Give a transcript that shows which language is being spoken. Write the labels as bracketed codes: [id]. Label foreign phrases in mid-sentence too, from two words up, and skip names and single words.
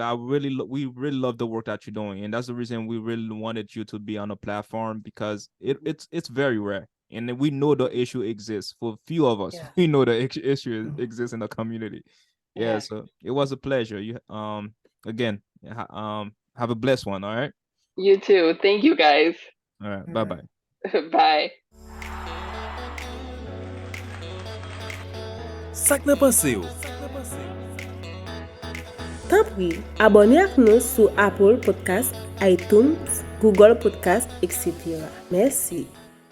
[en] We really love the work that you're doing, and that's the reason we really wanted you to be on a platform, because it's very rare, and we know the issue exists for a few of us. Yeah. We know the issue exists in the community. Yeah, Yeah. so it was a pleasure. You again, have a blessed one. All right. You too. Thank you, guys. All right. Bye bye. Bye. [ht] Sak nan Panse'w. Tan pri, abonne ak nou sou Apple Podcast, iTunes, Google Podcast, etc. Merci.